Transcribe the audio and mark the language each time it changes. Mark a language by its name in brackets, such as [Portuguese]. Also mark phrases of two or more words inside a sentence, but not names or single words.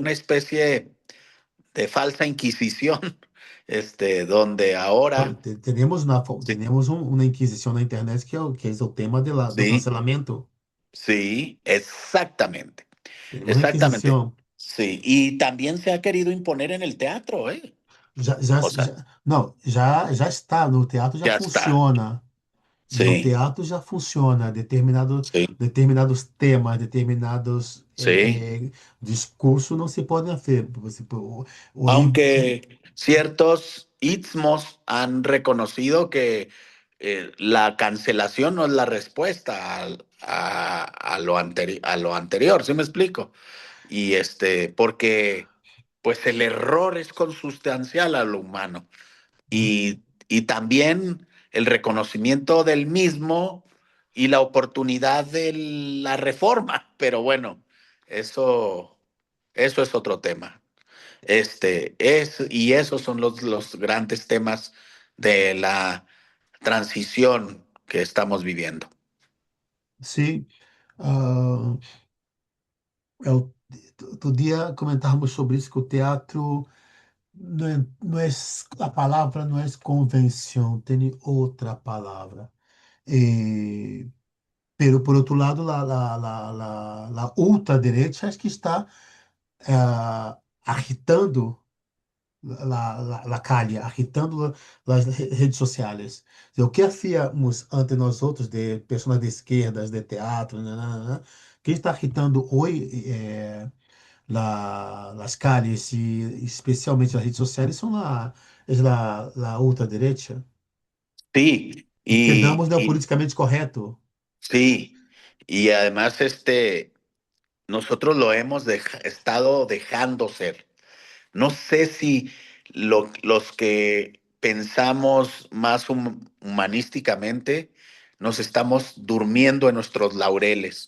[Spanish] como una especie de falsa inquisición donde Bueno, ahora, sí, tenemos una inquisición en Internet que es el tema do sí, cancelamento. sí, exactamente, Tenemos una exactamente, inquisición. sí, y también se ha querido imponer en el teatro, ¿eh? O sea, [Portuguese] Não, já está, no teatro já [Spanish] ya está, [Portuguese] funciona. No [Spanish] sí, [Portuguese] teatro já funciona. [Spanish] sí, [Portuguese] Determinados temas, determinados [Spanish] sí. [Portuguese] discursos não se podem fazer. [Spanish] Aunque ciertos istmos han reconocido que la cancelación no es la respuesta a lo anterior, ¿sí me explico? Y porque pues el error es consustancial a lo humano y también el reconocimiento del mismo y la oportunidad de la reforma, pero bueno, eso, eso es otro tema. Y esos son los grandes temas de la transición que estamos viviendo. [Portuguese] Sim. ah, Outro dia comentávamos sobre isso, que o teatro não é, a palavra não é convenção, tem outra palavra. Eh, Pero por outro lado, a ultradireita acho que está agitando [Spanish] la calle, [Portuguese] agitando as redes sociais. O que hacíamos antes nós outros, de pessoas de esquerdas, de teatro, nananana, quem está agitando hoje [Spanish] las calles [Portuguese] e especialmente as redes sociais são a ultradireita. [Spanish] Sí, [Portuguese] E quedamos no [Spanish] y [Portuguese] politicamente correto. [Spanish] sí, y además nosotros lo hemos estado dejando ser. No sé si los que pensamos más humanísticamente nos estamos durmiendo en nuestros laureles.